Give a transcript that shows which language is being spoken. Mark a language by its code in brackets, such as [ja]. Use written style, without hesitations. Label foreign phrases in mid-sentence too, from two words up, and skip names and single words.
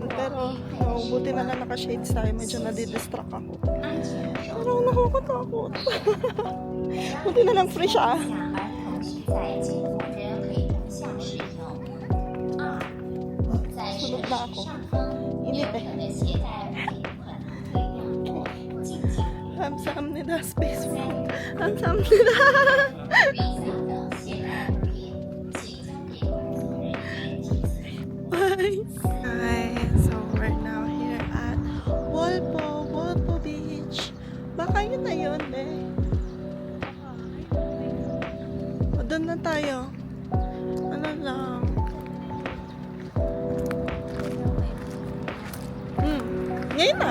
[tl] Pero, buti na lang naka-shades tayo. Medyo nadidistract ako. Pero nakakatakot. Buti na lang free siya. Sunog na ako. Init eh. [ko] 감사합니다. 스페이스. 감사합니다. [en] Bye. Guys, so we're now here at Walpo Beach. [tl] Baka yun na yun, eh. O, doon na tayo. Ano lang. Ngayon na.